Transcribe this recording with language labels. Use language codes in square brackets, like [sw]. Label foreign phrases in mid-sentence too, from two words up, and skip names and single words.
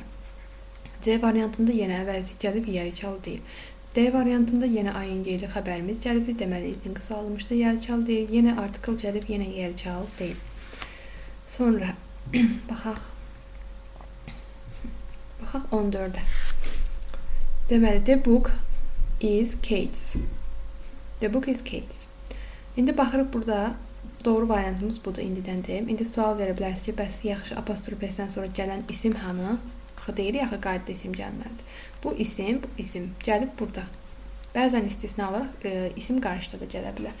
[az] C variantında yenə əvəzlik gəlib, yeriçal deyil. D variantında yenə ing-li xəbərimiz gəlibdir, deməli izin qısaldılmışdır, yeriçal deyil. Yenə article gəlib, yenə yeriçal deyil. Sonra baxaq 14-ə. Deməli, [en] the book is Kate's. The book is Kate's. [az] İndi baxırıq, burada doğru variantımız budur, indidən deyim. İndi sual verə bilərsiniz ki, bəs yaxşı apostrofesdən sonra gələn isim hanı? Axı deyirik, axı qaydada isim gəlməlidir. Bu isim gəlib burada. Bəzən istisna olaraq isim qarşıda da gələ bilər.